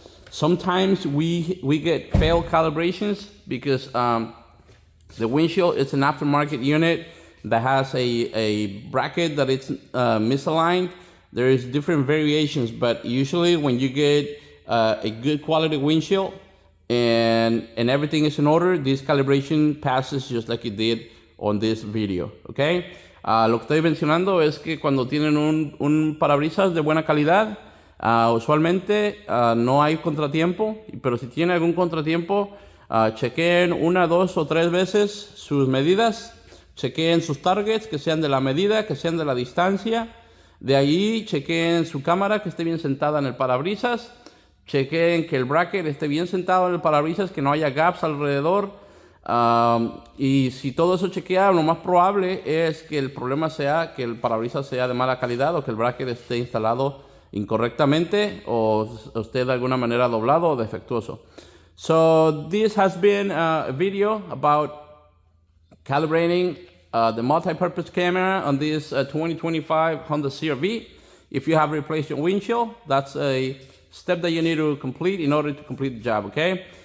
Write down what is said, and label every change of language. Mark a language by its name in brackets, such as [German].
[English] Sometimes we get failed calibrations because the windshield is an aftermarket unit that has a bracket that it's misaligned. There is different variations, but usually when you get a good quality windshield and everything is in order, this calibration passes just like it did on this video, okay? [Spanish] Lo que estoy mencionando es que cuando tienen un parabrisas de buena calidad, usualmente no hay contratiempo, pero si tiene algún contratiempo, chequeen 1, 2 o 3 veces sus medidas, chequeen sus targets, que sean de la medida, que sean de la distancia. De ahí chequeen su cámara, que esté bien sentada en el parabrisas. Chequen que el bracket esté bien sentado en el parabrisas, que no haya gaps alrededor. Y si todo eso chequea, lo más probable es que el problema sea que el parabrisas sea de mala calidad o que el bracket esté instalado incorrectamente o esté de alguna manera doblado o defectuoso. [English] So this has been a video about calibrating the multi-purpose camera on this 2025 Honda CR-V. If you have replaced your windshield, that's a step that you need to complete in order to complete the job, okay?